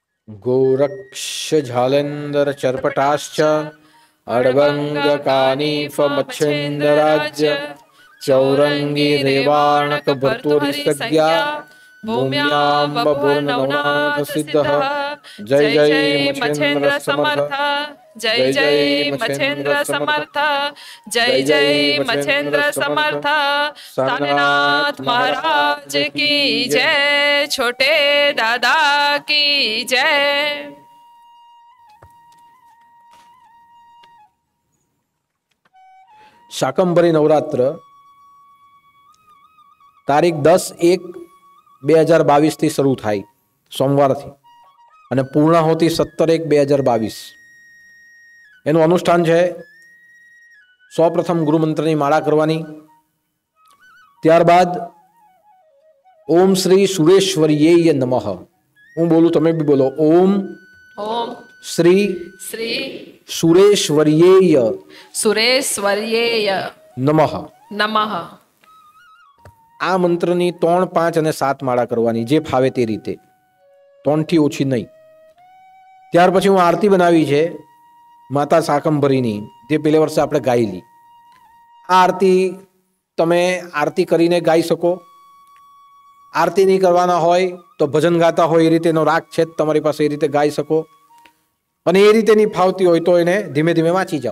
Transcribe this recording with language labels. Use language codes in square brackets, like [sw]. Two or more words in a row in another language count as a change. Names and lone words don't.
[sa] गोरक्ष झालेन्दर चर्पटाश्च अडवङ्गकानीफमच्छेन्दराज्य चौरंगी रेवाणक भर्तुरिसज्ञा भूम्याम्बपूर्णनवनाथ सिद्धः जय जय मच्छेन्द्र समर्थ [hi] जय जय मच्छेन्द्र समर्थ जय जय मच्छेन्द्र समर्थ सारनाथ महाराज की जय छोटे दादा की जय। [gu] શાકંભરી નવરાત્ર તારીખ 10/1/2022 શરૂ થાય સોમવારથી અને પૂર્ણાહુતિ 17/1/2022 એનું અનુષ્ઠાન છે। સૌપ્રથમ ગુરુમંત્રની માળા કરવાની, ત્યારબાદ [sa] ઓમ શ્રી સુરેશ્વર્યેય નમઃ, [gu] હું બોલું તમે બી બોલો, ઓમ [sa] ओम શ્રી श्री સુરેશ્વર્યેય सुरेश्वर्येय નમઃ। नमः। [gu] આ મંત્રની 3, 5 અને 7 માળા કરવાની, જે ફાવે તે રીતે, 3 થી ઓછી નહીં। ત્યાર પછી હું આરતી બનાવી છે માતા શાકંભરીની, જે પેલે વર્ષે આપણે ગાયેલી। આ આરતી તમે આરતી કરીને ગાઈ શકો, આરતી નહીં કરવાના હોય તો ભજન ગાતા હોય એ રીતે એનો રાગ છે તમારી પાસે, એ રીતે ગાઈ શકો, અને એ રીતે નહીં ફાવતી હોય તો એને ધીમે ધીમે વાંચી જાઓ।